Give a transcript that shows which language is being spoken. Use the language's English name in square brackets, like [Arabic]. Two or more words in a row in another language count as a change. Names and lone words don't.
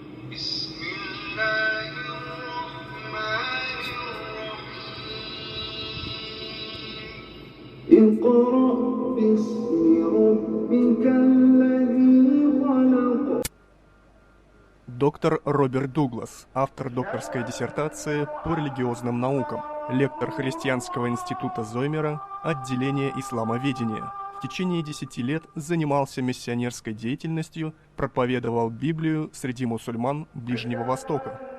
[Arabic] بسم الله الرحمن الرحيم اقرأ باسم ربك الذي خلق. [Russian] Доктор Роберт Дуглас, автор докторской диссертации по религиозным наукам, лектор Христианского института Зоймера, отделение исламоведения. В течение 10 лет занимался миссионерской деятельностью, проповедовал Библию среди мусульман Ближнего Востока.